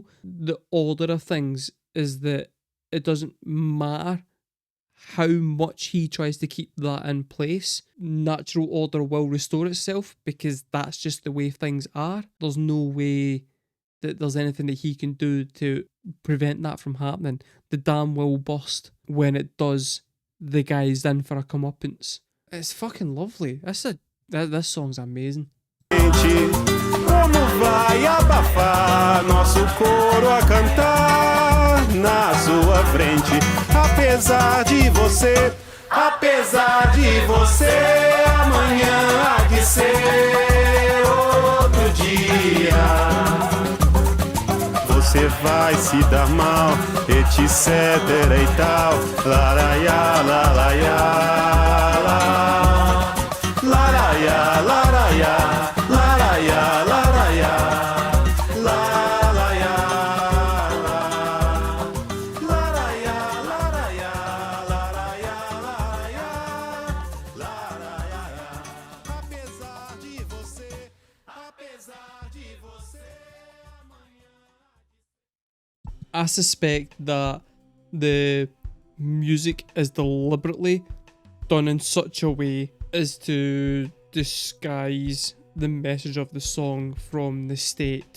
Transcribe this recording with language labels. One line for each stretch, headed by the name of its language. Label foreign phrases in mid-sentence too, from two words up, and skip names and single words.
English: The order of things is that it doesn't matter how much he tries to keep that in place, natural order will restore itself because that's just the way things are. There's no way that there's anything that he can do to prevent that from happening. The dam will burst. When it does, the guy's in for a comeuppance. It's fucking lovely. This song's amazing.
Portuguese: Como vai abafar nosso coro a cantar na sua frente? Apesar de você, amanhã há de ser outro dia. Você vai se dar mal, etc e tal. Laraiá, laraiá, laraiá, laraiá, laraiá, laraiá, laraiá, laraiá, laraiá, laraiá, laraiá, apesar de você,
English: I suspect that the music is deliberately done in such a way as to disguise the message of the song from the state.